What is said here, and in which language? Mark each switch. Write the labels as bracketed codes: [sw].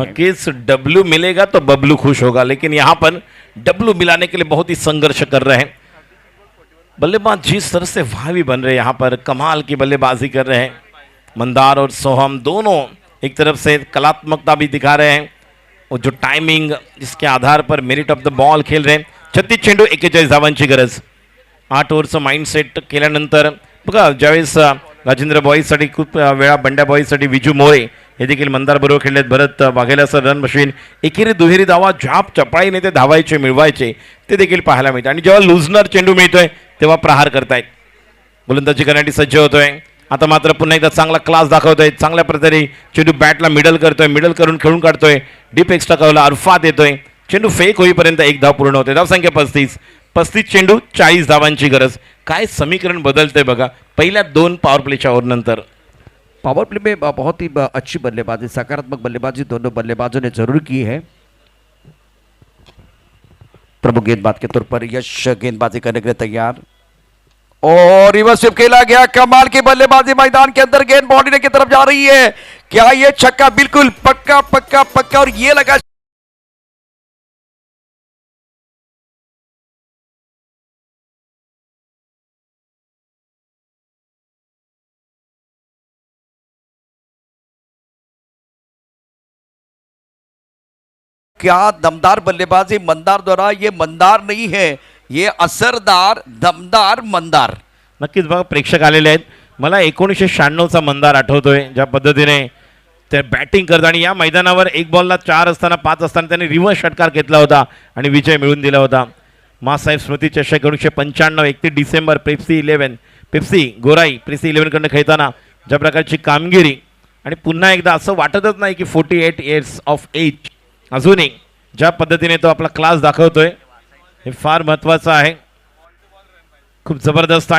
[hi] नक्कीच डब्ल्यू मिलेगा तो बबलू खुश होगा, लेकिन यहाँ पर डब्ल्यू मिलाने के लिए बहुत ही संघर्ष कर रहे हैं बल्लेबाज। जिस तरह से भावी बन रहे हैं यहाँ पर, कमाल की बल्लेबाजी कर रहे हैं मंदार और सोहम दोनों। एक तरफ से कलात्मकता भी दिखा रहे हैं और जो टाइमिंग जिसके आधार पर [en] merit of the ball [hi] खेल रहे हैं। [mr] 36 चेंडू 41 धावांची गरज। 8 ओव्हरचं माइंडसेट केल्यानंतर बघा ज्यावेळेस राजेंद्र बॉईजसाठी खूप वेळा, बंड्या बॉईजसाठी विजू मोरे हे देखील मंदार बरोबर खेळलेत। भरत वाघेला सर रन मशीन, एकेरी दुहेरी धावा झाप चपळाईने ते धावायचे मिळवायचे ते देखील पाहायला मिळते। आणि जेव्हा लुझनर चेंडू मिळतोय तेव्हा प्रहार करतायत, गोलंदाजी करण्यासाठी सज्ज होतोय। आता मात्र पुन्हा एकदा चांगला क्लास दाखवतोय, चांगल्या प्रकारे चेंडू बॅटला मिडल करतोय, मिडल करून खेळून काढतोय, डीप एक्स्ट्रा कवला अरफात येतोय, चेंडू फेक होईपर्यंत 1 धाव पूर्ण होते। धावसंख्या 35 चेंडू 40 धावांची गरज। काय समीकरण बदलतंय बघा पहिल्या 2 पॉवर प्लेच्या ओव्हर नंतर। [hi] पावर प्ले में बहुत ही अच्छी बल्लेबाजी, सकारात्मक बल्लेबाजी दोनों बल्लेबाजों ने जरूर की है। प्रभु गेंदबाज के तौर पर यश गेंदबाजी करने के लिए तैयार, और रिवर्स स्विप खेला गया। कमाल की बल्लेबाजी मैदान के अंदर, गेंद बाउंड्री की तरफ जा रही है। क्या ये छक्का? बिल्कुल पक्का पक्का पक्का। और ये लगा क्या दमदार बल्लेबाजी मंदार द्वारा। ये मंदार नहीं है, ये असरदार दमदार मंदार। [mr] नक्कीच बघा प्रेक्षक आलेले आहेत। मला 1996चा मंदार आठवतोय, ज्या पद्धतीने ते बॅटिंग करतात आणि या मैदानावर 1 बॉलला 4 असताना 5 असताना त्यांनी रिव्हर्स षटकार घेतला होता आणि विजय मिळवून दिला होता। मासाहेब स्मृती चषक 1995 31 डिसेंबर पेप्सी गोराई प्रेसी 11 कडनं खेळताना ज्या प्रकारची कामगिरी, आणि पुन्हा एकदा असं वाटतच नाही की [en] 48 years of age [mr] अजूनही ज्या पद्धतीने तो आपला क्लास दाखवतोय हे फार महत्त्वाचं आहे, खूप जबरदस्त।